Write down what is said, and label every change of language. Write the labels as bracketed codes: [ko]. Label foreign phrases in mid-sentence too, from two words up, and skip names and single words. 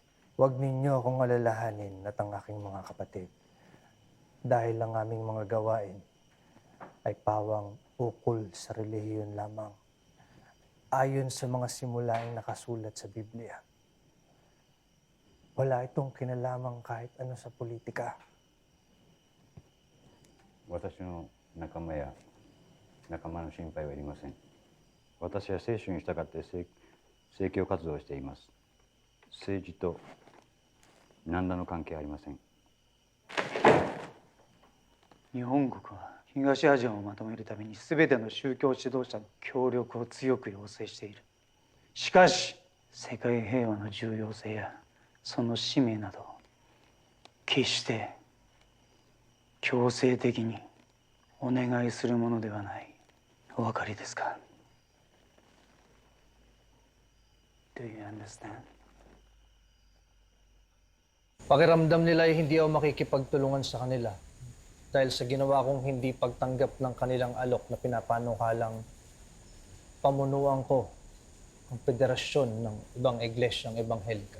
[tl] Huwag ninyo akong alalahanin at ang aking mga kapatid dahil ang aming mga gawain ay pawang ukol sa relihiyon lamang ayon sa mga simulaing nakasulat sa Biblia. Wala itong kinalaman kahit ano sa politika. [ja] 私の仲間や仲間の心配はいりません。私は聖書に従って政教活動をしています。政治と何らの関係ありません。日本国は東アジアをまとめるために全ての宗教指導者の協力を強く要請している。しかし世界平和の重要性やその使命など決して強制的にお願いするものではない。お分かりですか？ [en] Do you understand? [tl] Pakiramdam nila ay hindi ako makikipagtulungan sa kanila dahil sa ginawa kong hindi pagtanggap ng kanilang alok na pinapanukalang pamunuan ko ang federasyon ng ibang iglesyang ebanghelika.